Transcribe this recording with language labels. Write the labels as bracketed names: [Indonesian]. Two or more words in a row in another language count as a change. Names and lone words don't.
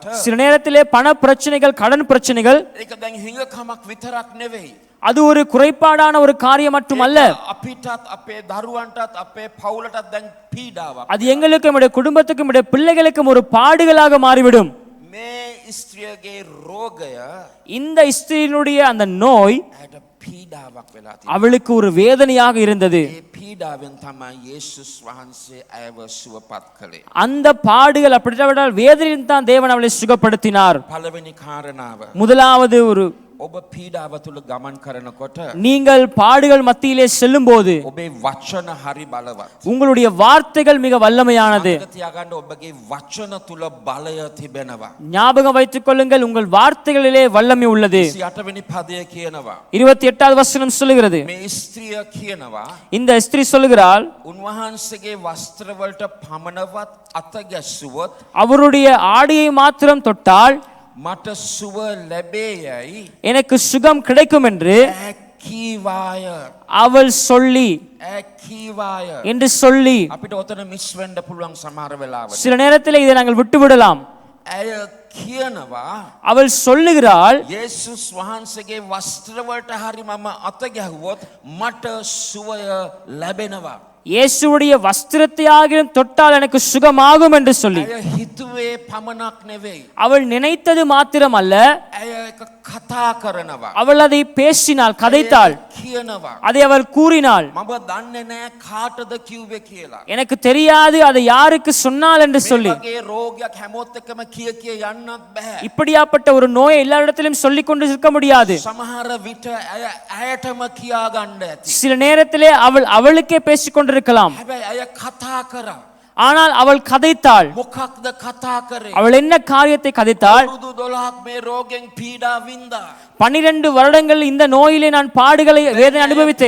[Tamil] சில நேரத்திலே பண பிரச்சனைகள், கடன் பிரச்சனைகள், [Sinhala] ඒක දැන් හිඟකමක් විතරක් නෙවෙයි. [Tamil] அது ஒரு குறைபாடான ஒரு காரியம் மட்டுமல்ல, [Sinhala] අපිටත් අපේ දරුවන්ටත් අපේ පවුලටත් දැන් පීඩාවක්. [Tamil] அது எங்களுக்கும் நம்முடைய குடும்பத்துக்கும் நம்முடைய பிள்ளைகளுக்கும் ஒரு பாடுகளாக மாறிவிடும். [Sinhala] මේ ස්ත්‍රියගේ රෝගය [Tamil] இந்த ஸ்திரீனுடைய அந்த நோய் [Sinhala] ඇයට පීඩාවක් වෙලා තියෙනවා. [Tamil] அவளுக்கு ஒரு வேதனையாக இருந்தது. [Sinhala] ඒ පීඩාවෙන් තමයි යේසුස් වහන්සේ ඇයව සුවපත් කළේ. [Tamil] அந்த பாடுகள் அப்படிப்பட்டால் வேதனையில் தான் தேவன் அவளை சுகப்படுத்தினார். [Sinhala] පළවෙනි කාරණාව [Tamil] முதலாவது, ஒரு [Sinhala] ඔබ පීඩාව තුල ගමන් කරනකොට [Tamil] நீங்கள் பாடுகள் மத்தியிலே செல்லும்போது [Sinhala] ඔබේ වචන හරි බලවත්. [Tamil] உங்களுடைய வார்த்தைகள் மிக வல்லமையானது. [Sinhala] මතක තියාගන්න ඔබගේ වචන තුල බලය තිබෙනවා. [Tamil] ஞாபகம் வைத்துக் கொள்ளுங்கள், உங்கள் வார்த்தைகளிலே வல்லமை உள்ளது. [Sinhala] 28 වෙනි පදය කියනවා [Tamil] 28வது வசனம் சொல்லுகிறது, [Sinhala] මේ ස්ත්‍රිය කියනවා [Tamil] இந்த ஸ்திரீ சொல்லுகிறாள், [Sinhala] උන්වහන්සේගේ වස්ත්‍රවලට පමණවත් අත ගැස්සුවොත් [Tamil] அவருடைய ஆடையை மாத்திரம் தொட்டால் [Sinhala] මට සුව ලැබේ යයි [Tamil] எனக்கு சுகம் கிடைக்கும் என்று [Sinhala] කීවාය [Tamil] அவள் சொல்லி [Sinhala] කීවාය [Tamil] என்று சொல்லி [Sinhala] අපිට ඔතන මිස් වෙන්න පුළුවන් සමහර වෙලාවට. [Tamil] சில நேரத்தில் இதை நாங்கள் விட்டு விடலாம். [Sinhala] ඇය කියනවා [Tamil] அவள் சொல்லுகிறாள், [Sinhala] යේසුස් වහන්සේගේ වස්ත්‍ර වලට හරි මම අත ගැහුවොත් මට සුවය ලැබෙනවා. [Tamil] இயேசுவுடைய வஸ்திரத்தை ஆகிலும் தொட்டால் எனக்கு சுகமாகும் என்று சொல்லி. [Sinhala] ඇය හිතුවේ පමණක් නෙවෙයි. [Tamil] அவள் நினைத்தது மாத்திரம் அல்ல, [Sinhala] ඇය ඒක කතා කරනවා. [Tamil] அவள் அதை பேசினாள், கதைத்தாள், [Sinhala] කියනවා [Tamil] அதை அவள் கூறினாள். [Sinhala] මම දන්නේ නැහැ කාටද කිව්වේ කියලා. [Tamil] எனக்கு தெரியாது அதை யாருக்கு சொன்னாள் என்று [Sinhala] මේ [Tamil] சொல்லி. [Sinhala] වගේ රෝගයක් හැමෝත් එක්කම කිය යන්නත් බෑ. [Tamil] இப்படியாப்பட்ட ஒரு நோயை எல்லா இடத்திலும் சொல்லிக் கொண்டு இருக்க முடியாது. [Sinhala] සමහර විට ඇය ඇයටම කියා ගන්න ඇති. [Tamil] சில நேரத்திலே அவளுக்கே பேசிக் கொண்டிருக்கலாம். [Sinhala] හැබැයි ඇය කතා කරා. [Tamil] ஆனால் அவள் கதைத்தாள். [Sinhala] මොකක්ද කතා කරේ? [Tamil] அவள் என்ன காரியத்தை கதைத்தாள்? [Sinhala] අවුරුදු 12ක් මේ රෝගෙන් පීඩා වින්දා. [Tamil] 12 வருடங்கள் இந்த நோயிலே நான் பாடுகளை வேதனை அனுபவித்தேன்.